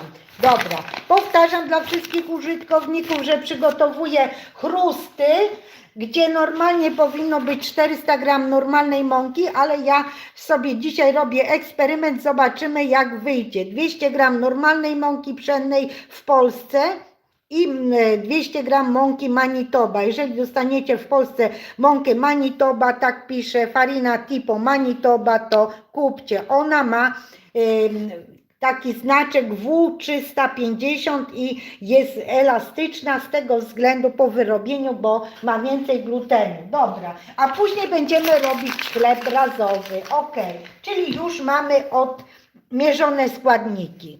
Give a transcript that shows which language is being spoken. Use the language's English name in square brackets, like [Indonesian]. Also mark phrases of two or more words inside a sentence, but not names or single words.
[Polish] Dobra, powtarzam dla wszystkich użytkowników, że przygotowuję chrusty, gdzie normalnie powinno być 400 gram normalnej mąki, ale ja sobie dzisiaj robię eksperyment, zobaczymy jak wyjdzie. 200 gram normalnej mąki pszennej w Polsce i 200 gram mąki Manitoba. Jeżeli dostaniecie w Polsce mąkę Manitoba, tak pisze [Italian] farina tipo Manitoba, [Polish] to kupcie. Ona ma taki znaczek W350 i jest elastyczna z tego względu po wyrobieniu, bo ma więcej glutenu. Dobra, a później będziemy robić chleb razowy. Ok, czyli już mamy odmierzone składniki.